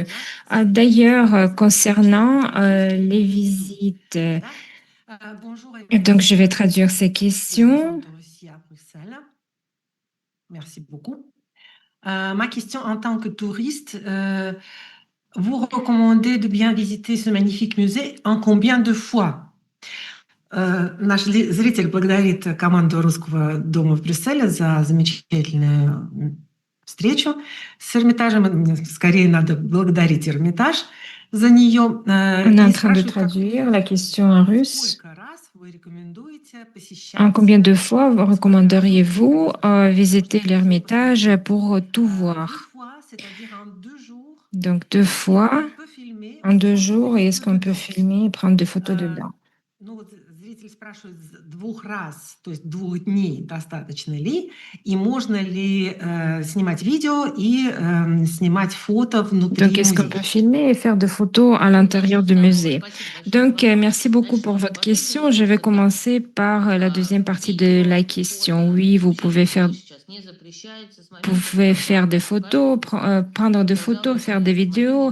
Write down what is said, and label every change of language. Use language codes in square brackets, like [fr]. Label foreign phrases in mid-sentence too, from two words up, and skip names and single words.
[fr] D'ailleurs, concernant les visites, donc je vais traduire ces questions. Ici à Bruxelles. Merci beaucoup. Ma question en tant que touriste, vous recommandez de bien visiter ce magnifique musée en combien de fois? [ru] Наш зритель благодарит команду Русского дома в Брюсселе за замечательную встречу с Эрмитажем. Скорее надо благодарить Эрмитаж за нее. [fr] On est en train de traduire la question en russe. En combien de fois vous recommanderiez-vous visiter l'Ermitage pour tout voir? Donc 2 fois en 2 jours, et est-ce qu'on peut filmer et prendre des photos dedans? [ru] Зритель спрашивает 2 раз, то есть 2 дней достаточно ли, и можно ли снимать видео и снимать фото внутри [fr] Donc, est-ce qu'on peut filmer et faire des photos à l'intérieur du musée? Donc, merci beaucoup pour votre question. Je vais commencer par la deuxième partie de la question. Oui, vous pouvez faire des photos, prendre des photos, faire des vidéos.